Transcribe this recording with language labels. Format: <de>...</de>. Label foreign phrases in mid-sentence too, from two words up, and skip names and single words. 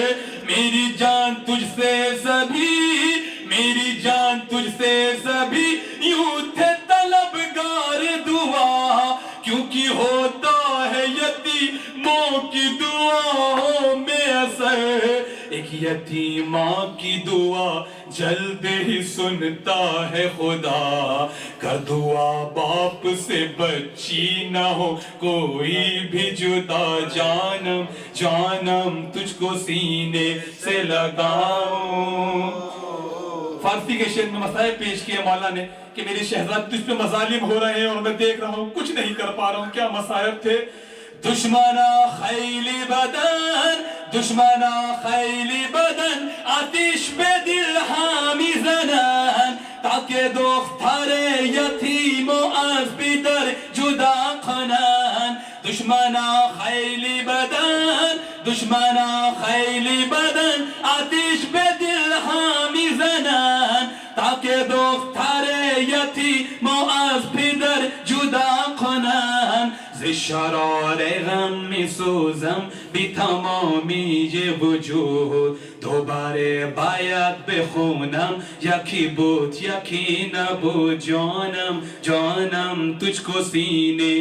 <ur>میری جان تجھ سے سبھی، میری جان تجھ سے سبھی یوں تھے طلبگار دعا، کیونکہ ہوتا ہے یتیموں کی دعاؤں میں اثر. ایک یتیمہ کی دعا جلد ہی سنتا ہے خدا، کر دعا باپ سے بچی نہ ہو کوئی بھی جدا، جانم جانم تجھ کو سینے سے لگاؤں. فارسی کے شعر میں مصائب پیش کیے مولا نے کہ میری شہزاد تجھ پہ مظالم ہو رہے ہیں اور میں دیکھ رہا ہوں، کچھ نہیں کر پا رہا ہوں. کیا مصائب تھے.</ur> <fa>دشمنا خیلی بدن، دشمنا خیلی بدن، آتش به دل ها میزنن، تاکه دختر یتیم و از پدر جدا کنن. دشمنا خیلی بدن، دشمنا خیلی بدن آتش به دل ها میزنن تا که دختر یتیم و از پدر جدا کنن ز شرار غم میسوزم بی تمامی وجود دوباره باید بخونم یکی بود یکی نبود</fa> <ur>جانم جانم تجھ کو سینے.</ur>